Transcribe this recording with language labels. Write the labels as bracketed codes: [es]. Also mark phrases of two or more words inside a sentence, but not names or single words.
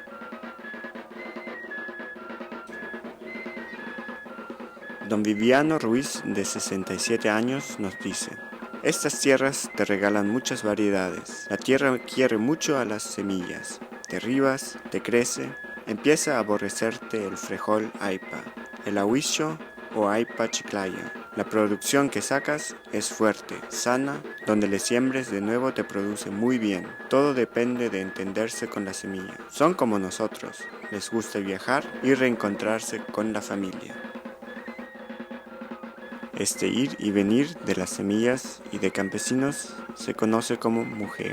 [es] Don Viviano Ruiz, de 67 años, nos dice: estas tierras te regalan muchas variedades. La tierra quiere mucho a las semillas. Derribas, te crece, empieza a aborrecerte el frejol aipa, el ahuicho o aipa chiclaya. La producción que sacas es fuerte, sana, donde le siembres de nuevo te produce muy bien. Todo depende de entenderse con la semilla. Son como nosotros, les gusta viajar y reencontrarse con la familia. Este ir y venir de las semillas y de campesinos se conoce como mujeo.